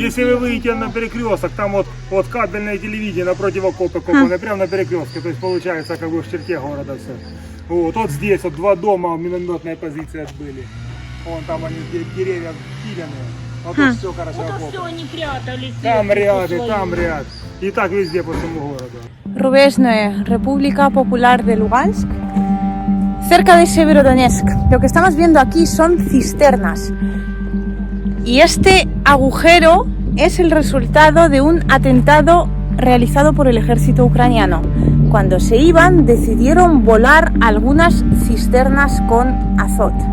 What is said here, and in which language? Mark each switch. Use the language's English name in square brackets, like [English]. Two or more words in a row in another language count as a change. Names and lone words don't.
[Russian] если вы выйдете на перекресток, там вот кабельное телевидение напротив окопа копанное, прямо на перекрестке, то есть получается как бы в черте города все. Вот здесь вот 2 дома минометные позиции отбыли. Вон там они, деревья пиленные. Вот тут все хорошо Вот все окопано. они прятались. Там ряд, и свои. там ряд. И так везде по всему городу. [Spanish] Rubezhne, República Popular de Lugansk, cerca de Severodonetsk. Lo que estamos viendo aquí son cisternas. Y este agujero es el resultado de un atentado realizado por el ejército ucraniano. Cuando se iban, decidieron volar algunas cisternas con azot.